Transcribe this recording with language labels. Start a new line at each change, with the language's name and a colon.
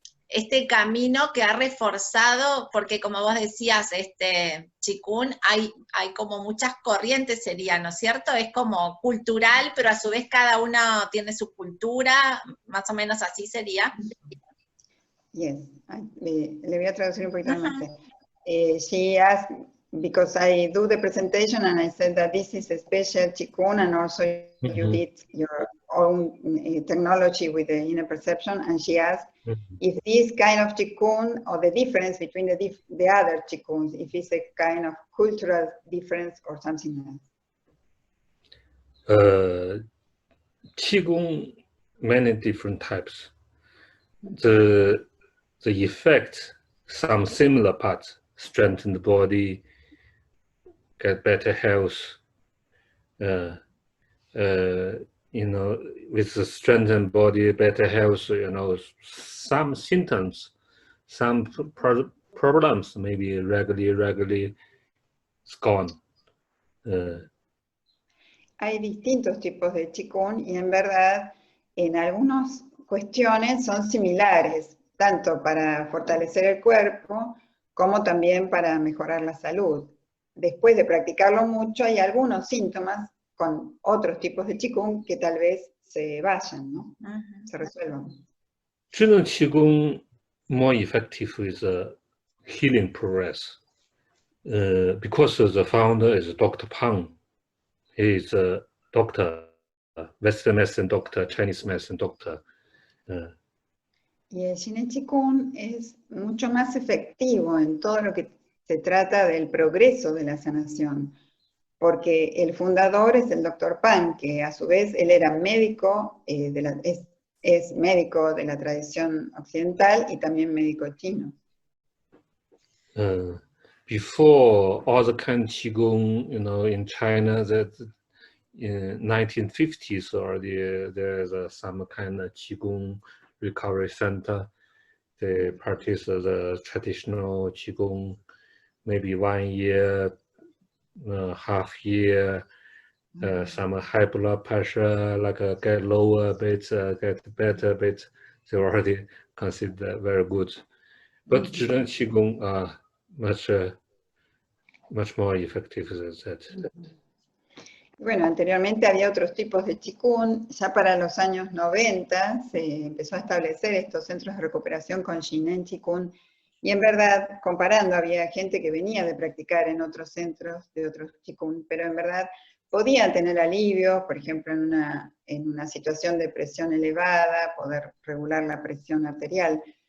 Spanish: Este camino que ha reforzado, porque como vos decías, Qigong, hay como muchas corrientes, sería, ¿no es cierto? Es como cultural, pero a su vez cada uno tiene su cultura, más o menos así sería. Yes, le voy a traducir un poquito más.
English: She asked, because I do the presentation and I said that this is a special Qigong, and also you did your own technology with the inner perception, and she asked if this kind of Qigong, or the difference between the other Qigongs, if it's a kind of cultural difference or something else. Qigong, many different types. The effect, some similar parts, strengthen the body, get better health. You know, with the strengthened body, better health, you know, some symptoms, some problems, maybe regularly it's gone.
Spanish: Hay distintos tipos de Qigong y en verdad en algunas cuestiones son similares, tanto para fortalecer el cuerpo como también para mejorar la salud. Después de practicarlo mucho, hay algunos síntomas con otros tipos de Qigong que tal vez se vayan, ¿no? Se resuelvan.
English: 智能气功 more effective with healing progress. Because the founder is Dr. Pang. He is a doctor, Western medicine doctor, Chinese medicine doctor.
Spanish: Y el Qigong es mucho más efectivo en todo lo que se trata del progreso de la sanación, porque el fundador es el Dr. Pan, que a su vez él era médico, es médico de la tradición occidental y también médico chino.
English: Before all the kind of Qigong, in China, that in 1950s already there's some kind of Qigong recovery center. They practice the traditional Qigong, maybe 1 year, half year, some high blood pressure, like get lower a bit, get better a bit. They already consider very good. But Zhen Qigong are much more effective than that.
Spanish: Bueno, anteriormente había otros tipos de Qigong. Ya para los años 90 se empezó a establecer estos centros de recuperación con Qigong. Y en verdad, comparando, había gente que venía de practicar en otros centros de otros Qigong, pero en verdad podían tener alivio, por ejemplo, en una situación de presión elevada, poder regular la presión arterial.